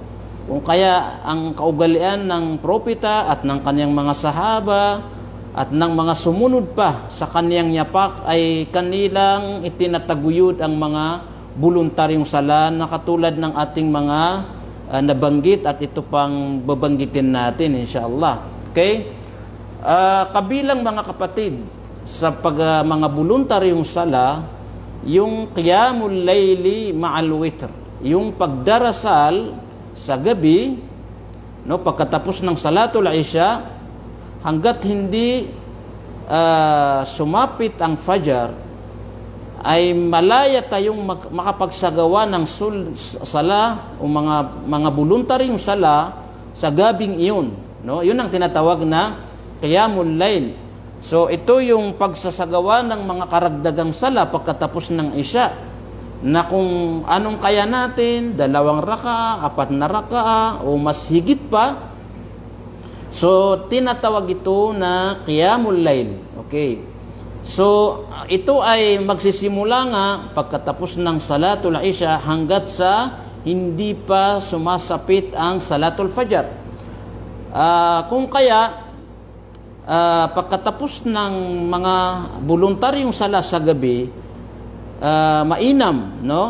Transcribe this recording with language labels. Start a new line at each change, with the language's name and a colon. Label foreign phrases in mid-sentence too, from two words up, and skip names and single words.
Filipino: Kung kaya ang kaugalian ng propeta at ng kanyang mga sahaba at ng mga sumunod pa sa kanyang yapak ay kanilang itinataguyod ang mga voluntaryong sala na katulad ng ating mga nabanggit, at ito pang babanggitin natin inshallah. Okay? Kabilang mga kapatid sa mga voluntaryong sala, yung
Arabic: قيام الليل مع الوتر,
Filipino: yung pagdarasal sa gabi, no, pagkatapos ng
Arabic: صلاة العشاء,
Filipino: hanggat hindi sumapit ang fajar, ay malaya tayong makapagsagawa ng sala o mga voluntaryong sala sa gabing iyon, no? Yun ang tinatawag na
Arabic: قيام الليل.
Filipino: So ito yung pagsasagawa ng mga karagdagang sala pagkatapos ng isya, na kung anong kaya natin, 2 raka'a, 4 na raka'a o mas higit pa. So tinatawag ito na
Arabic: قيام الليل.
Filipino: Okay. So, ito ay magsisimula nga pagkatapos ng
Arabic: صلاة العشاء
Filipino: hanggat sa hindi pa sumasapit ang
Arabic: صلاة الفجر.
Filipino: Kung kaya, pagkatapos ng mga voluntaryong sala sa gabi, mainam, no?